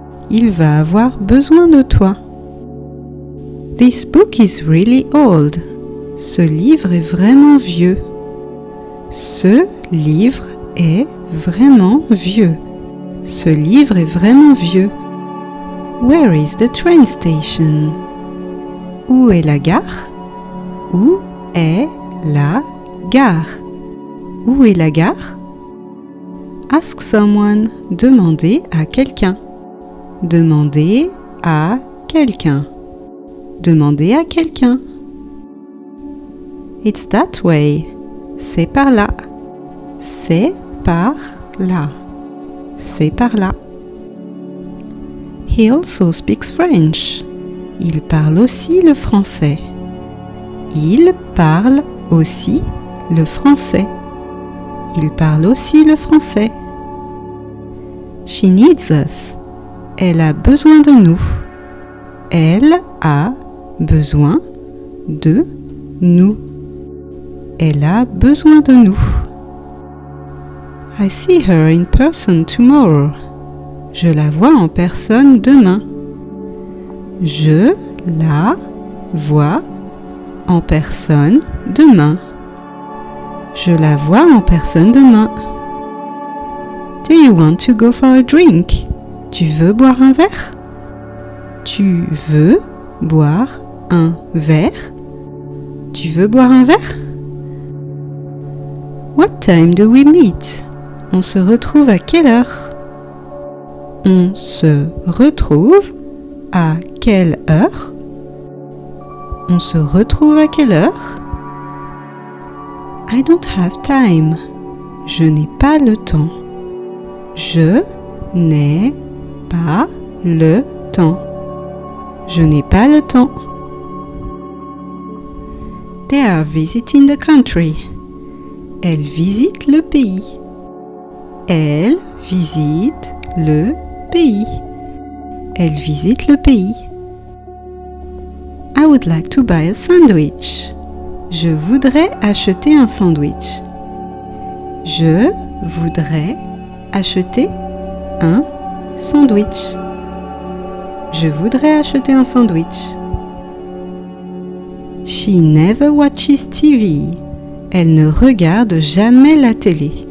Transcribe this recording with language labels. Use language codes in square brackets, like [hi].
[fr] Il va avoir besoin de toi. [en] This book is really old. [fr] Ce livre est vraiment vieux. Ce livre est vraiment vieux. Ce livre est vraiment vieux. [en] Where is the train station? [fr] Où est la gare? Où est la gare? Où est la gare? [en] Ask someone. [fr] Demandez à quelqu'un. Demandez à quelqu'un. Demandez à quelqu'un. [en] It's that way. [fr] C'est par là. C'est par là. C'est par là. [en] He also speaks French. [fr] Il parle aussi le français. Il parle aussi le français. Il parle aussi le français. [en] She needs us. [fr] Elle a besoin de nous. Elle a besoin de nous. Elle a besoin de nous. [en] I see her in person tomorrow. [fr] Je la vois en personne demain. Je la vois en personne demain. Je la vois en personne demain. [en] Do you want to go for a drink? [fr] Tu veux boire un verre? Tu veux boire un verre? Tu veux boire un verre? [en] What time do we meet? [fr] On se retrouve à quelle heure? On se retrouve à quelle heure? On se retrouve à quelle heure? [en] I don't have time. [fr] Je n'ai pas le temps. Je n'ai pas le temps. Je n'ai pas le temps. [en] They are visiting the country. [fr] Elle visite le pays. Elle visite le pays. Elle visite le pays. [en] I would like to buy a sandwich. [fr] Je voudrais acheter un sandwich. Je voudrais acheter un sandwich. Je voudrais acheter un sandwich. [en] She never watches TV. [fr] Elle ne regarde jamais la télé.